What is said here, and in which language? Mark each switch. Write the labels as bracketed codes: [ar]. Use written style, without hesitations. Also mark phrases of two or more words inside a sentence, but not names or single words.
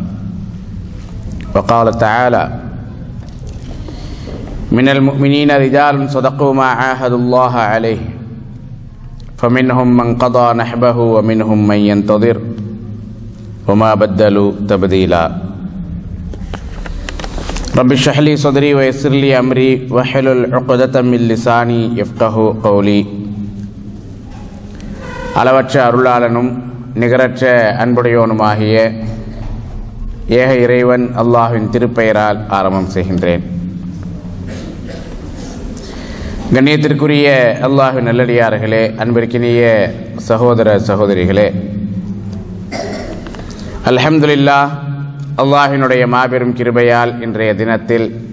[ar] وقال تعالى من المؤمنين رجال صدقوا ما عاهدوا الله عليه فمنهم من قضى نحبه ومنهم من ينتظر وما بدلوا تبديلا رب اشرح لي صدري ويسر لي أمري واحلل عقدة من لساني يفقهوا قولي [ta] அளவற்ற அருளாளனும் நிகரற்ற அன்புடையோனுமாகிய ஏக இறைவன் அல்லாஹ்வின் திருப்பெயரால் ஆரம்பம் செய்கின்றேன். கண்ணியத்திற்குரிய அல்லாஹ்வின் நல்லடியார்களே, அன்பிற்கினிய சகோதர சகோதரிகளே, அல்ஹம்துலில்லாஹ், அல்லாஹ்வினுடைய மாபெரும் கிருபையால் இன்றைய தினத்தில்